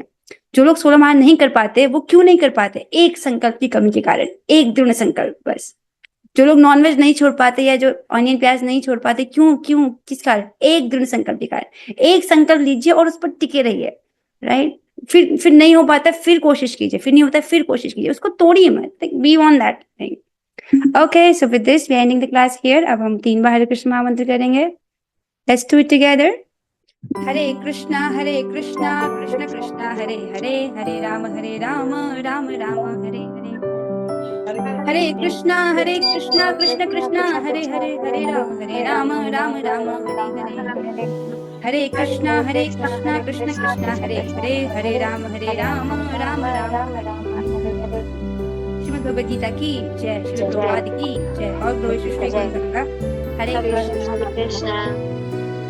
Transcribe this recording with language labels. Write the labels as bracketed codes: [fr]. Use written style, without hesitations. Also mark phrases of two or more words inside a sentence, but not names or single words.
[hi] जो लोग 16 माह नहीं कर पाते, वो क्यों नहीं कर पाते? एक संकल्प की कमी के कारण, एक दृढ़ संकल्प बस। जो लोग नॉनवेज नहीं छोड़ पाते या जो ऑनियन प्याज नहीं छोड़ पाते, क्यों किस कारण? एक दृढ़ संकल्प के कारण। एक संकल्प लीजिए और उस पर टिके रहिए, राइट? फिर नहीं हो पाता, फिर कोशिश कीजिए, फिर नहीं होता, फिर कोशिश कीजिए, उसको तोड़िए मत। [en] Be on that thing. Okay, so with this we are ending the class here. [hi] अब हम 3 बार हरे कृष्ण महामंत्र करेंगे। [en] Let's do it together. [sa] हरे कृष्णा कृष्ण कृष्णा हरे हरे, हरे राम राम राम हरे हरे। हरे कृष्णा कृष्ण कृष्णा हरे हरे, हरे राम राम राम हरे हरे। हरे कृष्णा कृष्ण कृष्णा हरे हरे, हरे राम राम राम हरे। [hi] श्रीमद् भगवद गीता की जय, श्री प्रभुपाद की जय। और हरे कृष्ण। कृष्ण।